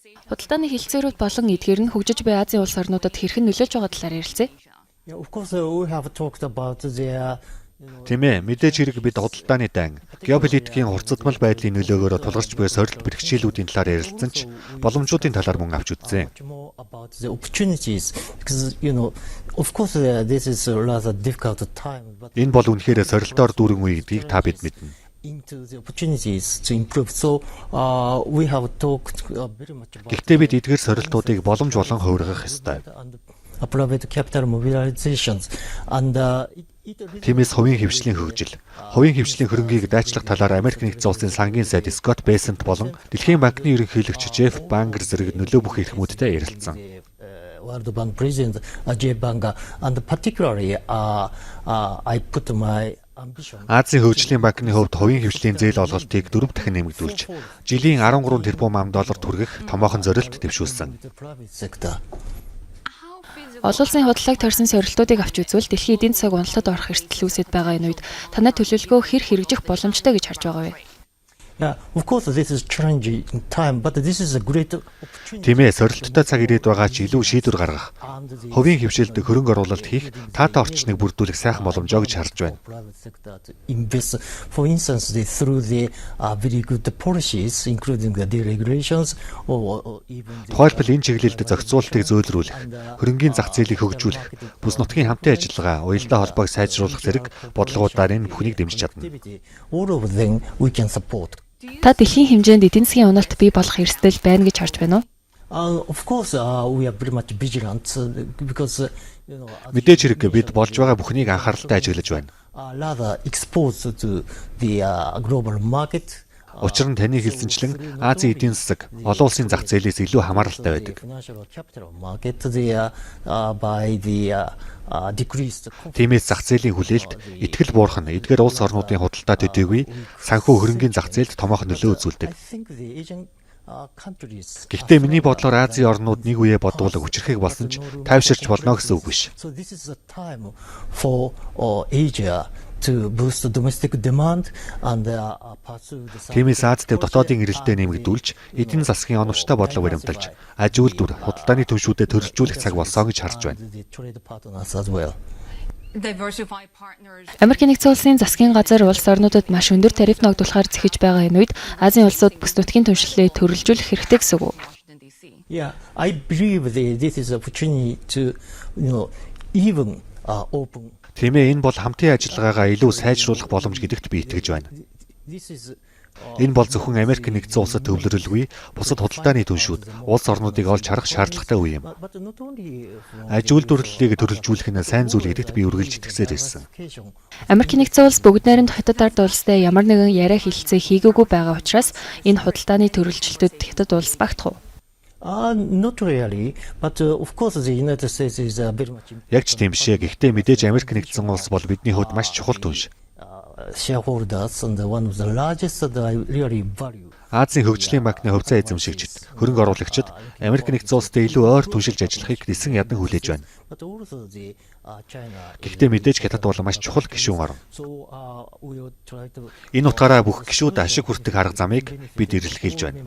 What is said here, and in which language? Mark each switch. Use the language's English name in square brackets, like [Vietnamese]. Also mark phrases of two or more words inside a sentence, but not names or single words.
[Mongolian] Худалдааны хилцээрүүд болон эдгээр нь хөгжиж буй Азийн улс орнуудад хэрхэн нөлөөлж байгаа талаар ярилцъя. [English] Yeah, of course, we have talked about the [Mongolian] Тийм ээ, мэдээж хэрэг бид худалдааны дан, геополитикийн хурцдмал байдлын нөлөөгөөр тулгарч буй сорилт бэрхшээлүүдийн талаар ярилцсан ч боломжуудын талаар мөн авч үзсэн. [English] more about the opportunities because of course this is a rather difficult time, but [Mongolian] Энэ бол үнэхээр сорилтоор дүүрэн үе гэдгийг та бид мэднэ. [English] into the opportunities to improve. So we have talked very much about [Mongolian] Гэхдээ бид эдгээр сорилтуудыг боломж болон хувиргах ёстой. [English] and private capital mobilizations and [Mongolian] Тиймээс хувийн хвшлийн хөгжил, хувийн хвшлийн хөрөнгийг дайчлах талаар Америк нэгдсэн улсын сангийн сайд Скотт Бесент болон Дэлхийн банкны ерөнхийлөгч Жеф Бангер зэрэг нөлөө бүх эрхмүүдтэй ярилцсан. [English] World Bank President Ajay Banga, and particularly I put my ambition. [Mongolian] Азийн хөгжлийн банкны хувьд хувийн хвшлийн зээл олголтыг 4 дахин нэмэгдүүлж, жилийн 13 тэрбум ам доллар хүргэх томоохон зорилт дэвшүүлсэн. [English] The private sector. [Mongolian] Олон улсын худалдааг тойрсон сорилтуудыг авч үзвэл дэлхийн эдийн засаг уналтад орох эрсдэл үүсэж байгаа энэ үед танай төлөвлөгөө хэр хэрэгжих боломжтой гэж харж байгаа вэ? [English] Yeah, of course this is challenging time, but this is a great opportunity. [Mongolian] Тийм ээ, сорилттой цаг ирээд байгаа ч илүү шийдвэр гаргах, [English] And the [Mongolian] хувийн хвшилд хөрөнгө оруулалт хийх, таатай орчныг бүрдүүлэх сайхан боломжоо гэж харж байна. [English] private sector to invest, for instance, through the very good policies, including the deregulations or even [Mongolian] Тухайлбал энэ чиглэлд зохицуултыг зөөлрүүлэх, хөрөнгийн зах зээлийг хөгжүүлэх, бүс нутгийн хамтын ажиллагаа, уялдаа холбоог сайжруулах зэрэг бодлогуудаар энэ бүхнийг дэмжиж чадна. [English] activity. All of them we can support. [Mongolian] Та дэлхийн хэмжээнд эдийн засгийн уналт бий болох эрсдэл байна гэж харж байна уу? [English] Of course, we are very much vigilant because [Mongolian] Мэдээж хэрэг бид болж байгаа бүхнийг анхааралтай ажиглаж байна. [English] rather exposed to the global market. [Mongolian] Учир нь таны хэлсэнчлэн Азийн эдийн засаг олон улсын зах зээлээс илүү хамааралтай байдаг. [English] Financial capital market by the decreased [Mongolian] Тиймээс зах зээлийн хүлээлт, итгэл буурах нь эдгээр улс орнуудын худалдаа төдийгүй санхүү хөрөнгийн зах зээлд томоохон нөлөө үзүүлдэг. [English] I think the Asian countries. [Mongolian] Гэхдээ миний бодлоор Азийн орнууд нэг үе бодвол хүчрэхийг болсон ч тайвширч болно гэсэн үг биш. [English] So this is a time for Asia to boost the domestic demand and pursue the [Mongolian] Тиймээс Аз дэв дотоодын эрэлтээ нэмэгдүүлж, эдийн засгийн оновчтой бодлого баримталж, аж үйлдвэр, худалдааны түвшүүдэд төрөлжүүлэх цаг болсон гэж харж байна. [English] the trade partners as well. Diversify partners. [Mongolian] Америк нэгдсэн улсын засгийн газар улс орнуудад маш өндөр тариф ногдуулахаар зэхэж байгаа энэ үед Азийн улсууд бүс нутгийн түншлэлээ төрөлжүүлэх хэрэгтэй гэсэн үг үү? [English] Washington DC. Yeah, I believe this is an opportunity to even open. [Mongolian] Тийм ээ, энэ бол хамтын ажиллагаагаа илүү сайжруулах боломж гэдэгт би итгэж байна. [English] This is [Mongolian] Энэ бол зөвхөн Америк нэгдсэн улсад төвлөрөлгүй, бусад худалдааны түншүүд, улс орнуудыг олж харах шаардлагатай үе юм. [English] but not only [Mongolian] Аж үйлдвэрлэлийг төрөлжүүлэх нь сайн зүйл гэдэгт би үргэлж итгэсээр ирсэн. Америк нэгдсэн улс бүгд найрамд хятад ард улстай ямар нэгэн яриа хэлэлцээ хийгээгүй байгаа учраас энэ худалдааны төрөлжилтөд хятад улс багтах уу? [English] Not really, but of course the United States is very much [Mongolian] Яг ч тийм бишээ. Гэхдээ мэдээж Америк нэгдсэн улс бол бидний хувьд маш чухал түнш. [English] shareholders and one of the largest that I really value. [Mongolian] Азийн хөгжлийн банкны хувьцаа эзэмшигчид, хөрөнгө оруулагчид Америк нэгдсэн улстай илүү ойр түншилж ажиллахыг нисэн ядан хүлээж байна. [English] But also the China. [Mongolian] Гэхдээ мэдээж хятад бол маш чухал гишүүн орн. [English] So we will try to [Mongolian] Энэ утгаараа бүх гишүүд ашиг хүртэх арга замыг бид эрэлхийлж байна.